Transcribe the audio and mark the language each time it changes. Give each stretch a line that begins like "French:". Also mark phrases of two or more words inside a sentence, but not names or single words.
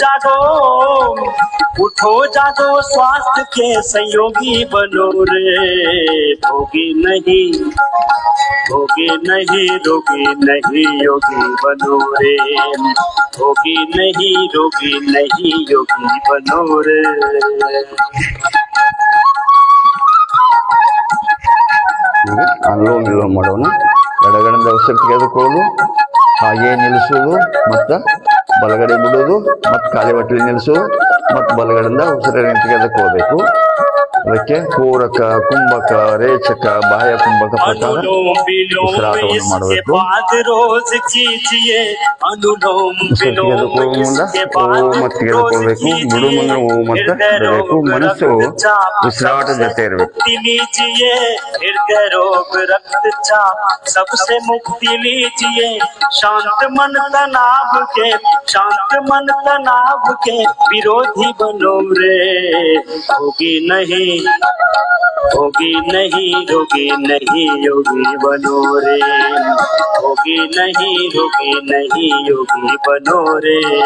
Hindi: जागो स्वास्थ्य के संयोगी बनो रे भोगी नहीं रोगी नहीं योगी बनो रे भोगी नहीं योगी बनो रे
Kannada: ಅನುಲೋಮ ವಿಲೋಮ ಮಾಡೋಣ ಎಡಗಡೆಯಿಂದ ಉಸಿರು ತೆಗೆದುಕೊಳ್ಳೋದು ಹಾಗೆ ನಿಲ್ಲಿಸೋದು ಮತ್ತು ಬಲಗಡೆ ಬಿಡೋದು ಮತ್ತು ಖಾಲಿ ಹೊಟ್ಟೆಲಿ ನಿಲ್ಲಿಸೋದು ಮತ್ತು ಬಲಗಡೆಯಿಂದ ಉಸಿರನ್ನು ತೆಗೆದುಕೊಳ್ಳಬೇಕು ಅದಕ್ಕೆ ಪೂರಕ ಕುಂಭಕ ರೇಚಕ ಬಾಹ್ಯ ಕುಂಭಕ ಪ್ರಕಾರ ಉಸಿರಾಟವನ್ನು ಮಾಡಬೇಕು ಉಸಿರು ತೆಗೆದುಕೊಳ್ಳುವ ಮುಂದೆ ಓಂ ತೆಗೆದುಕೊಳ್ಬೇಕು ಬಿಡು ಮುಂದೆ ಓಂ ಅಂತ ಬಿಡಬೇಕು ಮನಸ್ಸು ಉಸಿರಾಟ ಜೊತೆ ಇರಬೇಕು
Hindi: हृदय रोग रक्तचाप सबसे मुक्ति लीजिए शांत मन तनाव के विरोधी बनो रे होगी नहीं रोगी नहीं योगी बनो रे होगी नहीं योगी बनो रे